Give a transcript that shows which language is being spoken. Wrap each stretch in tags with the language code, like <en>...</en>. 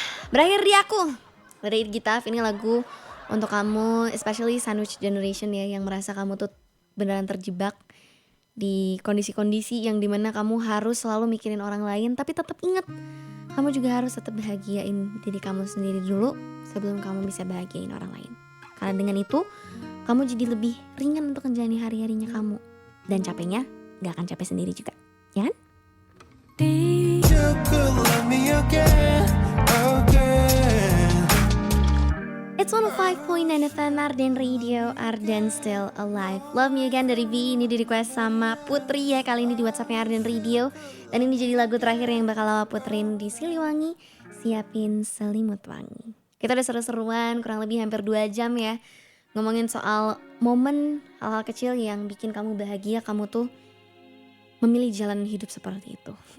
<id>Berakhir di Aku dari Gita. Ini lagu untuk kamu,</id> <en>especially sandwich generation</en> <id>ya, yang merasa kamu tuh beneran terjebak di kondisi-kondisi yang dimana kamu harus selalu mikirin orang lain, tapi tetap ingat kamu juga harus tetap bahagiain diri kamu sendiri dulu sebelum kamu bisa bahagiain orang lain. Karena dengan itu kamu jadi lebih ringan untuk menjalani hari-harinya kamu, dan capeknya gak akan capek sendiri juga, ya kan?</id> <en>You could love me again, again. It's 105.9 FM Arden Radio, Arden Still Alive.</en> <id>Love Me Again dari V, ini di request sama Putri ya, kali ini di WhatsAppnya Arden Radio. Dan ini jadi lagu terakhir yang bakal Awa puterin di Siliwangi, Siapin Selimut Wangi. Kita udah seru-seruan kurang lebih hampir 2 jam ya, ngomongin soal momen hal-hal kecil yang bikin kamu bahagia, kamu tuh memilih jalan hidup seperti itu.</id>